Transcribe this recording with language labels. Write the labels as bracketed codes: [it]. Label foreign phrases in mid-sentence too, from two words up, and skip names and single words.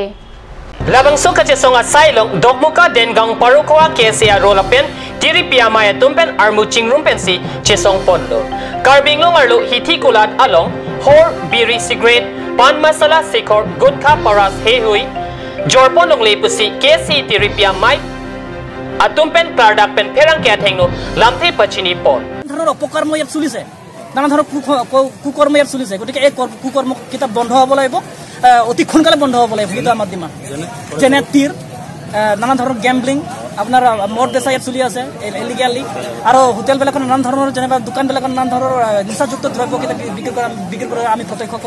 [mjw] Labang so kachesong asailong dokmoka dengang parukwa kesia rolapen tiripia maya tumpen armu chingrum pensi chesong pondo karbing long arlo hithi kulat along hor biri cigarette pan masala sikor gutkha paras hehui jorpon long lepusi kesi tiripia mai atumpen product pen pherang kya thengno lamthe pachini pon [as] ধৰণৰ অপকৰ্ম ইয়াত চলিছে নানা ধৰণৰ কুকৰ্ম ইয়াত চলিছে গতিকে এই কুকৰ্ম কিতাপ বন্ধ হ'ব লাগিব অতি সোনকালে বন্ধ হ'ব লাগিব কিন্তু আমাৰ ডিমাণ্ড যেনে তীৰ নানা ধৰণৰ গেম্বলিং আপোনাৰ মদ বেচা ইয়াত চলি আছে ইলিগেলি আৰু হোটেলবিলাকত নানান ধৰণৰ যেনিবা দোকানবিলাকত নানান ধৰণৰ নিচাযুক্ত দ্ৰব্য বিক্ৰী কৰা আমি প্ৰত্যক্ষ কৰা